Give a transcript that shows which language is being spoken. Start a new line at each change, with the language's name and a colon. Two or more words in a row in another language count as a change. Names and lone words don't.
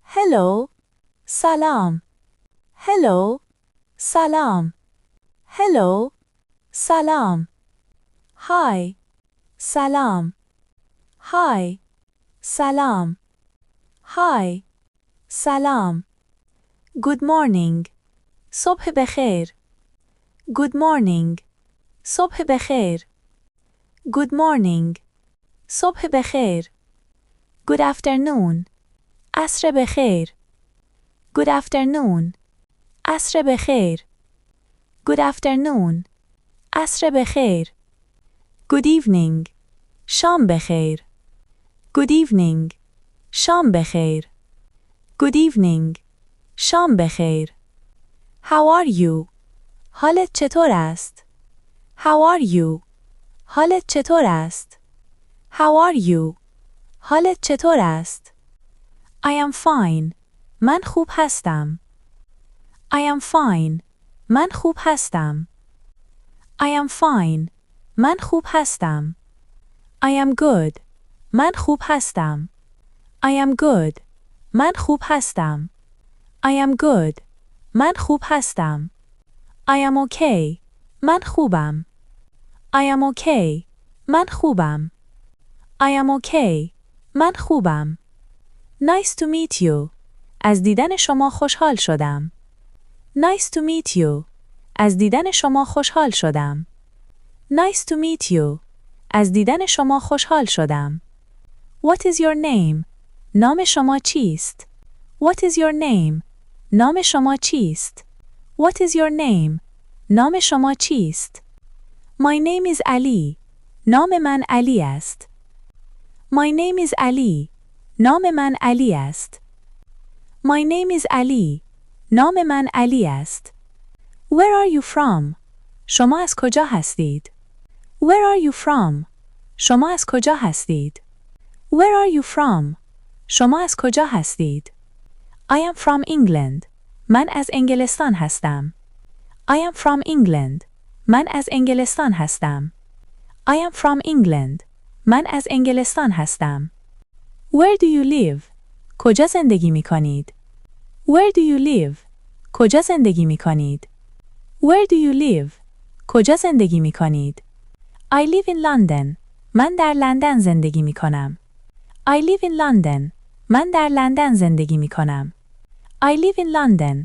English: Hello. Salam. Hello. Salam. Hello. Salam. Hi. Salam. Hi. Salam. Hi. Salam. Good morning.
Persian: صبح بخیر.
English: Good morning.
Persian: صبح بخیر.
English: Good morning.
Persian: صبح بخیر.
English: Good afternoon.
Persian: عصر بخیر.
English: Good afternoon.
Persian: عصر بخیر.
English: Good afternoon.
Persian: عصر بخیر.
English: Good evening.
Persian: شام بخیر.
English: Good evening.
Persian: شام بخیر.
English: Good evening.
Persian: شام بخیر.
English: How are you?
Persian: حالت چطور است؟
English: How are you?
Persian: حالت چطور است؟
English: How are you?
Persian: حالت چطور است؟
English: I am fine.
Persian: من خوب هستم.
English: I am fine.
Persian: من خوب هستم.
English: I am fine.
Persian: من خوب هستم.
English: I am good.
Persian: من خوب هستم.
English: I am good.
Persian: من خوب هستم.
English: I am good.
Persian: من خوب هستم.
English: I am okay.
Persian: من خوبم.
English: I am okay.
Persian: من خوبم.
English: I am okay.
Persian: من خوبم.
English: Nice to meet you.
Persian: از دیدن شما خوشحال شدم.
English: Nice to meet you.
Persian: از دیدن شما خوشحال شدم.
English: Nice to meet you.
Persian: از دیدن شما خوشحال شدم.
English: What is your name?
Persian: نام شما چیست؟
English: What is your name?
Persian: نام شما چیست؟
English: What is your name?
Persian: نام شما چیست؟
English: My name is Ali.
Persian: نام من علی است.
English: My name is Ali.
Persian: نام من علی است.
English: My name is Ali.
Persian: نام من علی است.
English: Where are you from?
Persian: شما از کجا هستید؟
English: Where are you from?
Persian: شما از کجا هستید؟
English: Where are you from?
Persian: شما از کجا هستید؟
English: I am from England.
Persian: من از انگلستان هستم.
English: I am from England.
Persian: من از انگلستان هستم.
English: I am from England.
Persian: من از انگلستان هستم.
English: Where do you live?
Persian: کجا زندگی می کنید؟
English: Where do you live?
Persian: کجا زندگی می کنید؟
English: Where do you live?
Persian: کجا زندگی می کنید؟
English: I live in London.
Persian: من در لندن زندگی می کنم.
English: I live in London.
Persian: من در لندن زندگی می کنم.
English: I live in London.